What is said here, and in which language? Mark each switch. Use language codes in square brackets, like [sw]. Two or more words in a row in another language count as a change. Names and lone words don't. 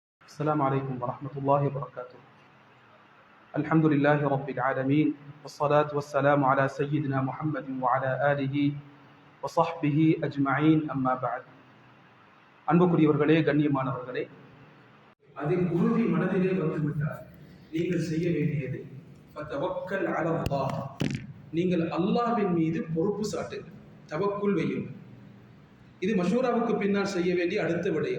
[ar] السلام عليكم ورحمة الله وبركاته. الحمد لله رب العالمين والصلاة والسلام على سيدنا محمد وعلى آله وصحبه أجمعين أما بعد. [ta] அன்புக்குரியவர்களே, கண்ணியமானவர்களே, அதில் உறுதி மனதிலே வந்துவிட்டார். நீங்கள் செய்ய வேண்டியது [ar] فتوكل على الله, [ta] நீங்கள் அல்லாஹ்வின் மீது பொறுப்பு சாட்டுங்கள், தவக்குல் வையுங்கள். இது மஷூராவுக்கு பின்னால் செய்ய வேண்டிய அடுத்த விடயம்.